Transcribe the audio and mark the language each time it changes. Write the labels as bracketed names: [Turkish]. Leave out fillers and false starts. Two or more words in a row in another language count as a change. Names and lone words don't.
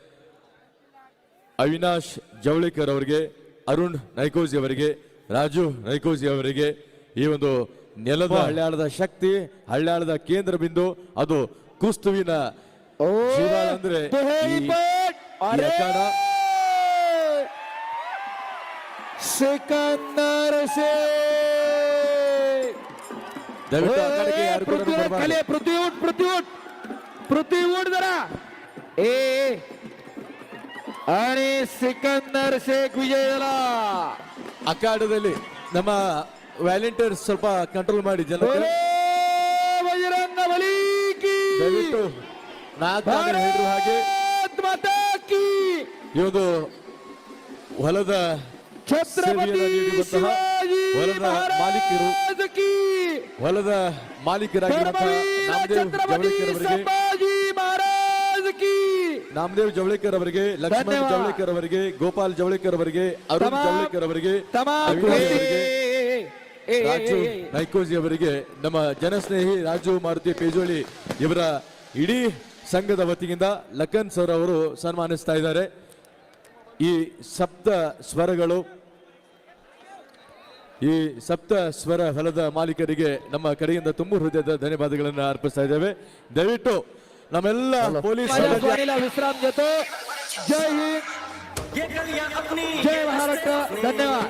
[Kannada] ಅವಿನಾಶ್ ಜವಳೇಕರ್ ಅವರಿಗೆ, ಅರುಣ್ ನೈಕೋಜಿ ಅವರಿಗೆ, ರಾಜು ನೈಕೋಜಿ ಅವರಿಗೆ ಈ ಒಂದು ನೆಲದ ಹಳ್ಯಾಳದ ಶಕ್ತಿ, ಹಳ್ಯಾಳದ ಕೇಂದ್ರ ಬಿಂದು ಅದು ಕುಸ್ತುವಿನ ಜೀವಾಳ ಅಂದ್ರೆ ಈ ಅಖಾಡ. ಸಿಕಂದರ್ ಶೇಖ್ ದಯವಿಟ್ಟು ಅಖಾಡಕ್ಕೆ ಯಾರು ಕೂಡ ಬರಬಾರದು. [Marathi] पृथ्वी जरा आणि सिकंदर शेख विजय झाला. [Kannada] ಅಖಾಡದಲ್ಲಿ ನಮ್ಮ ವ್ಯಾಲೆಂಟಿಯರ್ಸ್ ಸ್ವಲ್ಪ ಕಂಟ್ರೋಲ್ ಮಾಡಿ ಜನ. [Hindi] बजरंग बली की [Kannada] ದಯವಿಟ್ಟು ನಾಲ್ಕು ಹೇಳಿದ್ರು ಹಾಗೆ [Hindi] भारत माता की [Kannada] ಈ ಒಂದು ಹೊಲದ [Hindi] छत्रपति [Kannada] ನೀಡಿರುವಂತಹ ಹೊಲದ ಮಾಲೀಕರು, [Hindi] महाराज की [Kannada] ಹೊಲದ ಮಾಲೀಕರಾಗಿರುವಂತಹ ನಾಮದೇವ್ ಜವಳೇಕರ್ ಅವರಿಗೆ, [Hindi] संभाजी महाराज की [Kannada] ನಾಮದೇವ್ ಜವಳೇಕರ್ ಅವರಿಗೆ, ಲಕ್ಷ್ಮಣ್ ಧನ್ಯವಾದ. ಜವಳೇಕರ್ ಅವರಿಗೆ, ಗೋಪಾಲ್ ಜವಳೇಕರ್ ಅವರಿಗೆ, ಅರುಣ್ ಜವಳೇಕರ್ ಅವರಿಗೆ, [Marathi] तमाम [Kannada] ಅವಿನಾಶ್ ಅವರಿಗೆ, ರಾಜು ನೈಕೋಜಿ ಅವರಿಗೆ, ನಮ್ಮ ಜನಸ್ನೇಹಿ ರಾಜು ಮಾರುತಿ ಪೇಜೋಳಿ ಇವರ ಇಡೀ ಸಂಘದ ವತಿಯಿಂದ ಲಖನ್ ಸರ್ ಅವರು ಸನ್ಮಾನಿಸ್ತಾ ಇದ್ದಾರೆ. ಈ ಸಪ್ತ ಸ್ವರಗಳು, ಈ ಸಪ್ತ ಸ್ವರ ಹೊಲದ ಮಾಲೀಕರಿಗೆ ನಮ್ಮ ಕಡೆಯಿಂದ ತುಂಬ ಹೃದಯದ ಧನ್ಯವಾದಗಳನ್ನು ಅರ್ಪಿಸ್ತಾ ಇದ್ದೇವೆ. ದಯವಿಟ್ಟು ನಮ್ಮೆಲ್ಲ ಪೊಲೀಸ್ [Marathi] वाणीला विश्राम देतो. जय हिंद, जय महाराष्ट्र. धन्यवाद.